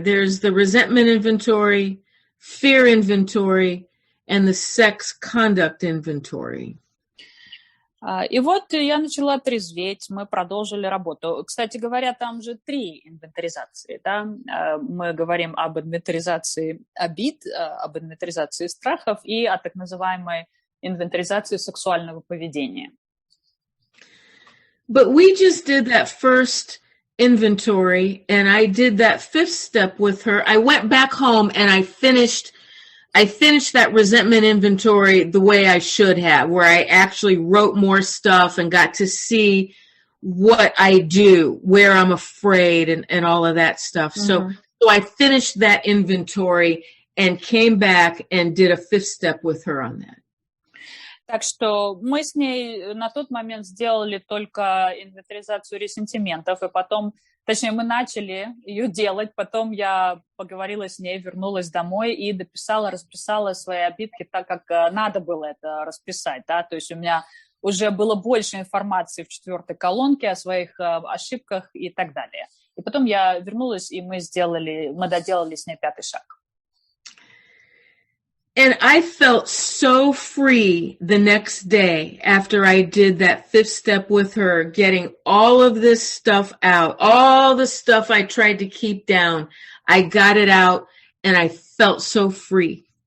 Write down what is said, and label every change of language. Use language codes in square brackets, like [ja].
[en] There's the resentment inventory, fear inventory, and the sex conduct inventory. [ru] И вот я начала трезветь, мы продолжили работу. Кстати говоря, там же 3 инвентаризации. Да? Мы говорим об инвентаризации обид, об инвентаризации страхов и о так называемой инвентаризации сексуального поведения. [en] But we just did that first inventory, and I did that 5th step with her. I went back home and I finished that resentment inventory the way I should have, where I actually wrote more stuff and got to see what I do, where I'm afraid, and all of that stuff. So I finished that inventory and came back and did a 5th step with her on that. [ru] Так что мы с ней на тот момент сделали только инвентаризацию ресентиментов, и потом, точнее, мы начали ее делать, потом я поговорила с ней, вернулась домой и расписала свои обидки так, как надо было это расписать, да, то есть у меня уже было больше информации в 4-й колонке о своих ошибках и так далее. И потом я вернулась, и мы доделали с ней 5-й шаг. [en] And I felt so free the next day after I did that 5th step with her, getting all of this stuff out, all the stuff I tried to keep down. I got it out, and I felt so free.